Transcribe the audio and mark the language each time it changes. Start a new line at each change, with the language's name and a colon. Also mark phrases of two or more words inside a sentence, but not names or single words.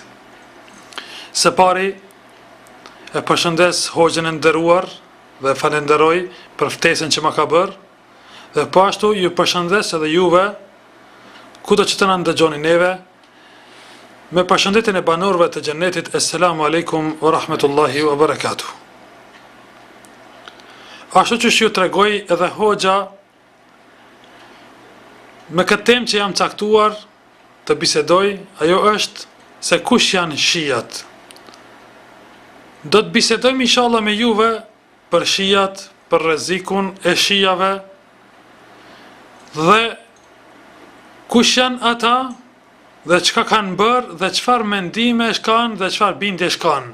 Albanian: Së pari e përshëndes hoxhën e nderuar dhe falenderoj për ftesën që më ka bërë. Dhe po ashtu ju përshëndes edhe juve, kudo që të na ndëgjoni neve, me përshëndetjen e banorëve të xhenetit.
Arabic: السلام عليكم ورحمة الله وبركاته.
Albanian: Ashtu që ju tregoj edhe hoxha, me këtë temë që jam caktuar të bisedoj, ajo është se kush janë shijat. Do të bisedojmë
Arabic: إن شاء الله
Albanian: me juve për shijat, për rrezikun e shijave, dhe kush janë ata dhe çka kanë bërë dhe çfarë mendime kanë dhe çfarë bindje kanë.